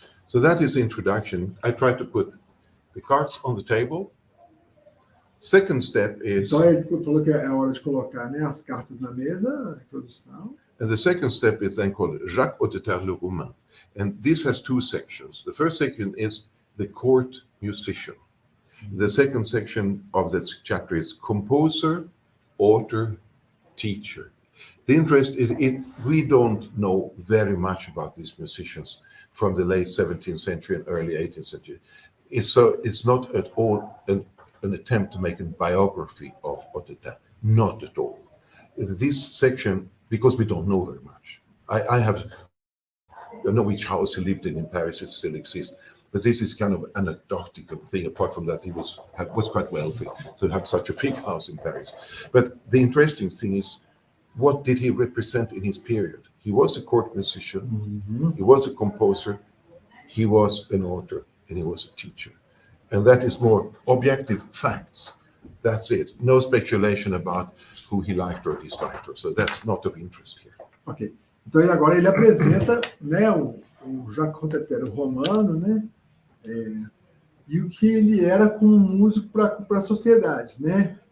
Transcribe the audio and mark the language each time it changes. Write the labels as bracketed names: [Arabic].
[English] So that is the introduction. I try to put the cards on the table. Second step is, [Portuguese] Então, ele falou que é hora de colocar, né, as cartas na mesa, a introdução. [English] and the second step is then called Jacques Auditeur le Roumain. And this has 2 sections. The first section is the court musician. The second section of that chapter is composer, author, teacher. The interest is we don't know very much about these musicians from the late 17th century and early 18th century. So it's not at all an attempt to make a biography of Hotteterre, not at all. This section, because we don't know very much. I don't know which house he lived in Paris, it still exists, but this is kind of an anecdotal thing. Apart from that, he was quite wealthy to have such a big house in Paris. But the interesting thing is, what did he represent in his period? He was a court musician, he was a composer, he was an author, and he was a teacher. And that is more objective facts. That's it. No speculation about who he liked or disliked. So that's not of interest here. Ok. [Portuguese] Então, e agora ele apresenta, né, o Jacques Hotteterre romano, né, e o que ele era como músico para a sociedade, né?